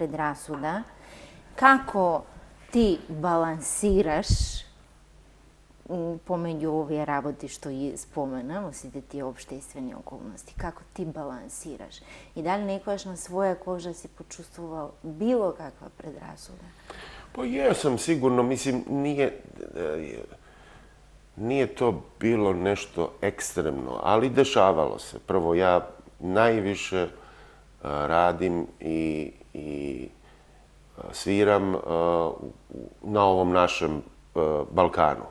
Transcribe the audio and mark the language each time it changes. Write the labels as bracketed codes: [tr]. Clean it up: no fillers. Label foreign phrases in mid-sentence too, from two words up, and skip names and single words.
[mk] предрасуда, како ти балансираш помеѓу овие работи што ги споменам, сите тие обштествени околности, како ти балансираш? И дали некојаш на своја кожа си почувствувал било каква предрасуда? [sr] Pa jesam sigurno, mislim, nije to bilo nešto ekstremno, ali dešavalo se. Prvo, ja najviše radim i sviram na ovom našem Balkanu.